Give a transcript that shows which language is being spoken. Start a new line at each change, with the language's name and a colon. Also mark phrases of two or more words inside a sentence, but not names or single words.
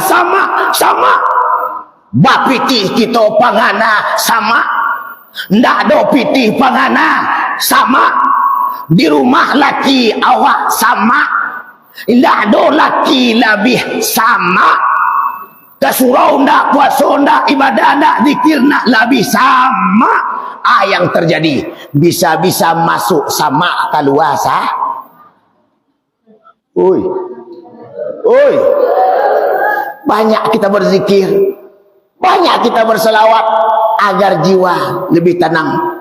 Minangkabau: sama-sama, bapitih kita pangana sama, ndak ada pitih pangana sama, di rumah laki awak sama, ndak ada laki lebih sama, ke surau ndak, puasa ndak, ibadah ndak, zikir ndak lebih sama.
Indonesian: Yang terjadi bisa-bisa masuk sama keluar sah. Oi, banyak kita berzikir, banyak kita berselawat agar jiwa lebih tenang.